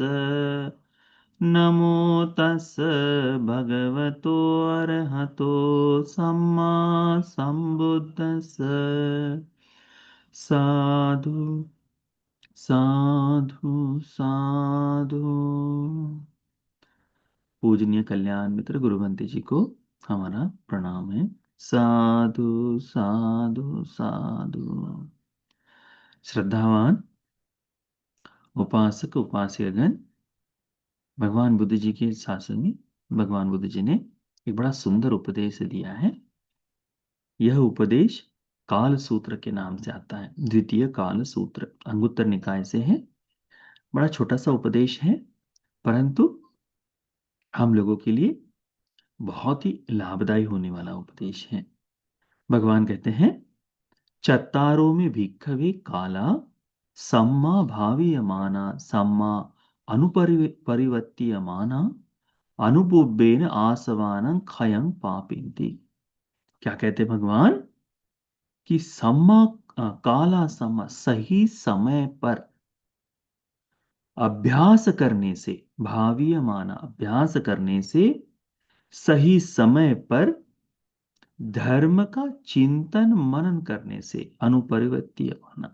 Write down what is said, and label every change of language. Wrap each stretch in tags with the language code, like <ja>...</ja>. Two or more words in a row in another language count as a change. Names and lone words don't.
<pi>नमो तस् भगवतो अरहतो सम्मा सम्बुद्धस्स। साधु साधु साधु।</pi> <hi>पूजनीय कल्याण मित्र गुरुवंती जी को हमारा प्रणाम है।</hi> <pi>साधु साधु साधु।</pi> <hi>श्रद्धावान उपासक उपास्यगण, भगवान बुद्ध जी के शासन में भगवान बुद्ध जी ने एक बड़ा सुंदर उपदेश दिया है। यह उपदेश काल सूत्र के नाम से आता है। द्वितीय काल सूत्र अंगुत्तर निकाय से है। बड़ा छोटा सा उपदेश है, परंतु हम लोगों के लिए बहुत ही लाभदायी होने वाला उपदेश है। भगवान कहते हैं,</hi> <pi>चत्तारों में भिक्खवे काला सम्मा भावीयमाना सम्मा अनुपरिवर्त्यमाना अनुपुब्बेन आसवानं खयं पापिन्ति।</pi> <hi>क्या कहते भगवान कि</hi> <pi>सम्मा काला सम्मा</pi> <hi>सही समय पर अभ्यास करने से, भावीयमाना अभ्यास करने से, सही समय पर धर्म का चिंतन मनन करने से,</hi> <pi>अनुपरिवर्त्य माना</pi>